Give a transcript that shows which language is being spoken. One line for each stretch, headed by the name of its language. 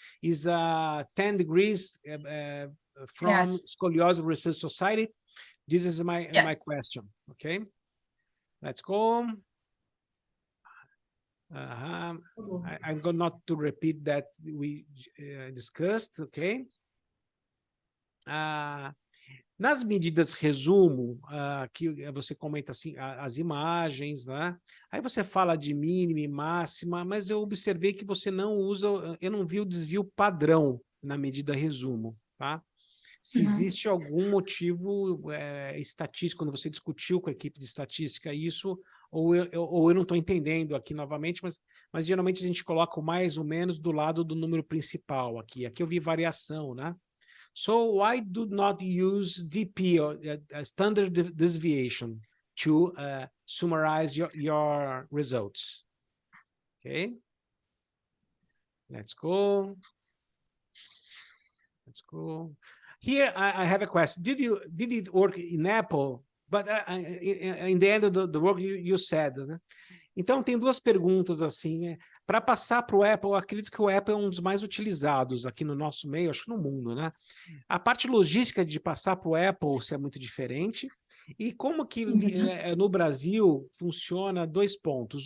English: Is 10 degrees from Scoliosis Research Society? This is my question. Okay, let's go. I'm going not to repeat that we discussed. Okay.
Portuguese: Nas medidas resumo, que você comenta assim, as imagens, né? Aí você fala de mínima e máxima, mas eu observei que você não usa, eu não vi o desvio padrão na medida resumo, tá? se existe algum motivo estatístico, quando você discutiu com a equipe de estatística isso, ou eu não estou entendendo aqui novamente, mas geralmente a gente coloca o mais ou menos do lado do número principal aqui. Aqui eu vi variação, né?
English: So why do not use DP, or standard deviation, to summarize your results? Okay, let's go. Let's go. Here I have a question. Did it work in Apple? But in the end of the work you said, né?
Portuguese: Então tem duas perguntas assim. Para passar para o Apple, eu acredito que o Apple é um dos mais utilizados aqui no nosso meio, acho que no mundo, né? A parte logística de passar para o Apple se é muito diferente. E como que no Brasil funciona dois pontos.